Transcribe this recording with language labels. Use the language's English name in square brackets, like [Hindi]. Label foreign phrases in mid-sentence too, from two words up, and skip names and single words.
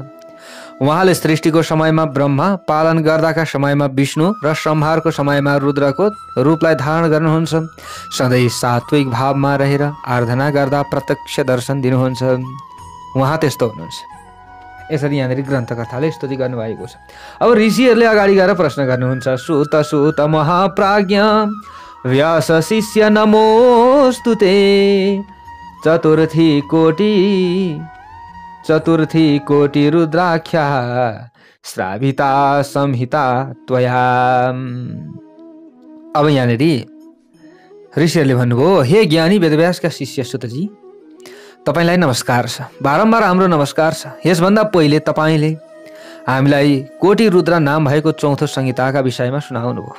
[Nepali] उहाँले सृष्टिको समयमा ब्रह्मा, पालन गर्दाका समयमा विष्णु र संहारको समयमा रुद्रको रूपलाई धारण गर्नुहुन्छ। सधैँ सात्विक भावमा रहेर आराधना गर्दा प्रत्यक्ष दर्शन दिनुहुन्छ। उहाँ त्यस्तो हुनुहुन्छ। यसरी यहाँनिर ग्रन्थकर्ताले स्तुति गर्नुभएको छ। अब ऋषिहरूले अगाडि गएर प्रश्न गर्नुहुन्छ। [Sanskrit] सुत सुत महाप्राज्ञ व्यास शिष्य नमोस्तुते चतुर्थी कोटि रुद्राख्या श्राविता संहिता त्वया। [Nepali] अब यहाँनिर ऋषिहरूले भन्नुभयो, हे ज्ञानी वेदव्यासका शिष्य सुतजी, तपाईलाई नमस्कार छ, बारम्बार हाम्रो नमस्कार छ। यसभन्दा पहिले तपाईँले हामीलाई कोटि रुद्र नाम भएको चौथो संहिताका विषयमा सुनाउनु भयो।